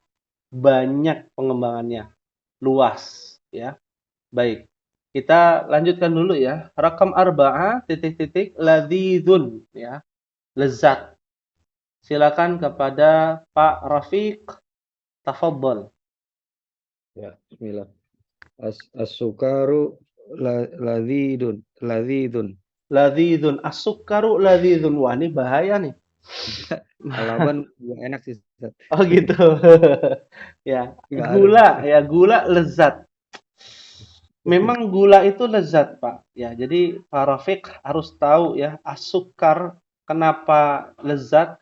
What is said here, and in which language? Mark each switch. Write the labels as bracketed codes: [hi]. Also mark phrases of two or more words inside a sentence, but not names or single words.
[id] Banyak pengembangannya, luas, ya. Baik. Kita lanjutkan dulu ya. [ar] رقم أربعة [id] titik-titik ladzizun, ya. Lezat. Silakan kepada Pak Rafiq. Tafadhol. Ya, [ar] بسم الله. السكر لذيذ. لذيذ. السكر لذيذ. [id] Wah, ini bahaya nih. Alaban nggak enak sih, Ustaz. Oh gitu. Ya, Nggak gula lezat. Memang gula itu lezat, Pak. Ya, jadi Pak Rafiq harus tahu ya, as-sukkar kenapa lezat?